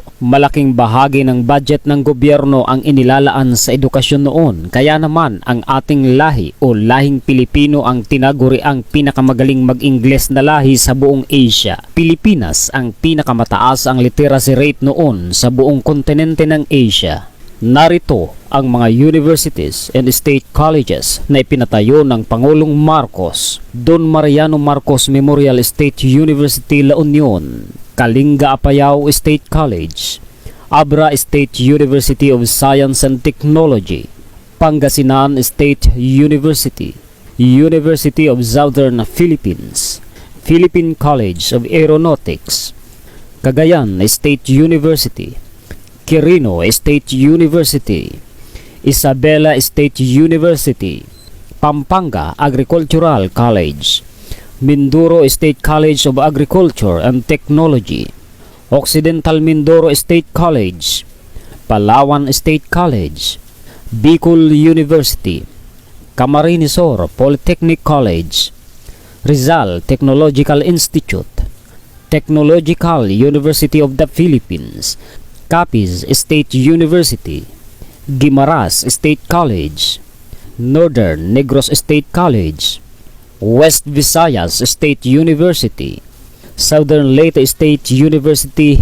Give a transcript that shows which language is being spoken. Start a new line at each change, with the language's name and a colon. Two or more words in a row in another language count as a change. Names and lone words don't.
Filipino: Malaking bahagi ng budget ng gobyerno ang inilalaan sa edukasyon noon. Kaya naman ang ating lahi o lahing Pilipino ang tinaguri ang pinakamagaling mag-Ingles na lahi sa buong Asia. Pilipinas ang pinakamataas ang
English: literacy rate
Filipino: noon sa buong kontinente ng Asia. Narito ang mga
English: universities and state colleges
Filipino: na ipinatayo ng Pangulong Marcos: Don Mariano Marcos Memorial State University, La Union; Kalinga Apayao State College; Abra State University of Science and Technology; Pangasinan State University; University of Southern Philippines; Philippine College of Aeronautics; Cagayan State University; Quirino State University; Isabela State University; Pampanga Agricultural College; Mindoro State College of Agriculture and Technology; Occidental Mindoro State College; Palawan State College; Bicol University; Camarines Sur Polytechnic College; Rizal Technological Institute; Technological University of the Philippines; Capiz State University; Guimaras State College; Northern Negros State College; West Visayas State University; Southern Leyte State University,